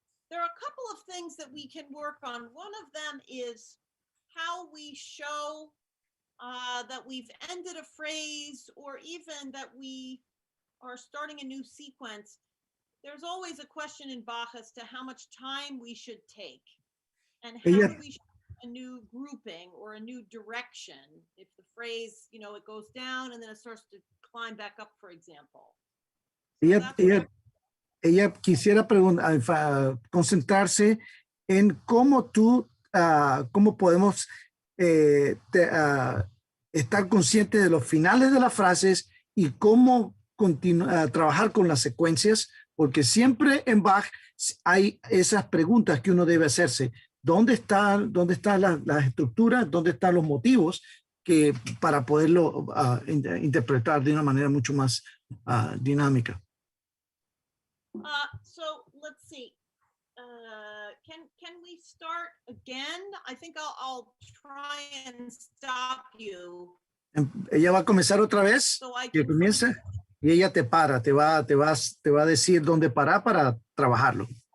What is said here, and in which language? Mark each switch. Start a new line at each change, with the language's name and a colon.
English: There are a couple of things that we can work on. One of them is how we show that we've ended a phrase or even that we are starting a new sequence. There's always a question in Bach as to how much time we should take and how do we show a new grouping or a new direction if the phrase, it goes down and then it starts to climb back up, for example.
Spanish: Ella quisiera concentrarse en cómo cómo podemos estar conscientes de los finales de las frases y cómo trabajar con las secuencias, porque siempre en Bach hay esas preguntas que uno debe hacerse. ¿Dónde están las estructuras? ¿Dónde están los motivos? que para poderlo interpretar de una manera mucho más dinámica.
English: So let's see. Can we start again? I think I'll try and stop you.
Spanish: Ella va a comenzar otra vez,
English: So I
Spanish: que
English: can
Spanish: comience, y ella te para, te va a decir dónde parar para trabajarlo.